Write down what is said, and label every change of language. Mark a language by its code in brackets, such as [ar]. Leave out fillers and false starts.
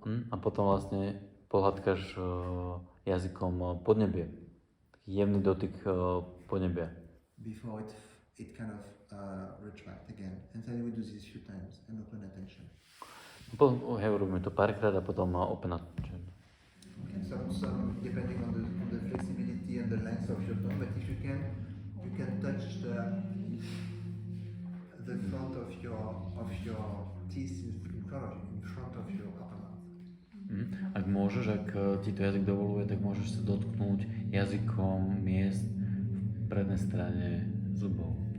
[sk] A potom vlastne pohľadkáš jazykom podnebie. Taký jemný dotyk podnebia. [en] Before it kind of retract again. And then we do this a few times and open attention. [sk] Potom robíme to párkrát a potom open attention. [en] Okay, some depending on the flexibility and the length of your tongue, but if you can touch the front of your teeth in front of your upper mouth. [sk] Ak môžeš, ak ti to jazyk dovoluje, tak môžeš sa dotknúť jazykom miest v prednej strane zubov.